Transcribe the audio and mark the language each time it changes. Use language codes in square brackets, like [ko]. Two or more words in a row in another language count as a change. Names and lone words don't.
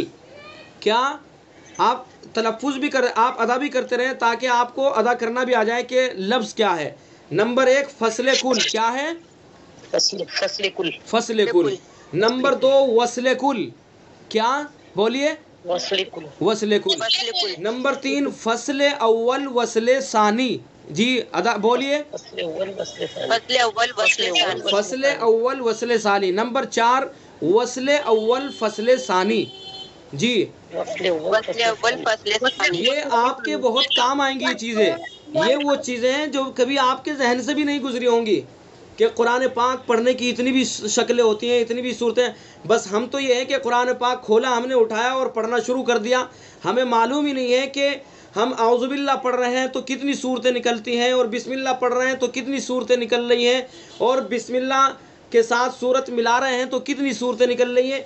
[ur] کیا آپ تلفظ بھی آپ ادا بھی کرتے رہیں تاکہ آپ کو ادا کرنا بھی آ جائے کہ لفظ کیا ہے. نمبر 1 فصل کل. کیا ہے؟ فصل کل. فصل کل. نمبر 2 وصل کل. کیا بولیے؟ وصل کل. وصل کل. نمبر 3 فصل اول وصل ثانی. جی ادا بولیے. فصل اول وصل ثانی. فصل اول وصل ثانی. نمبر 4 وصل اول فصل ثانی. جی فصل اول فصل ثانی. یہ آپ کے بہت کام آئیں گی یہ چیزیں. یہ وہ چیزیں ہیں جو کبھی آپ کے ذہن سے بھی نہیں گزری ہوں گی کہ قرآن پاک پڑھنے کی اتنی بھی شکلیں ہوتی ہیں، اتنی بھی صورتیں. بس ہم تو یہ ہے کہ قرآن پاک کھولا، ہم نے اٹھایا اور پڑھنا شروع کر دیا. ہمیں معلوم ہی نہیں ہے کہ ہم اعوذ باللہ پڑھ رہے ہیں تو کتنی صورتیں نکلتی ہیں، اور بسم اللہ پڑھ رہے ہیں تو کتنی صورتیں نکل رہی ہیں، اور بسم اللہ کے ساتھ صورت ملا رہے ہیں تو کتنی صورتیں نکل رہی ہیں.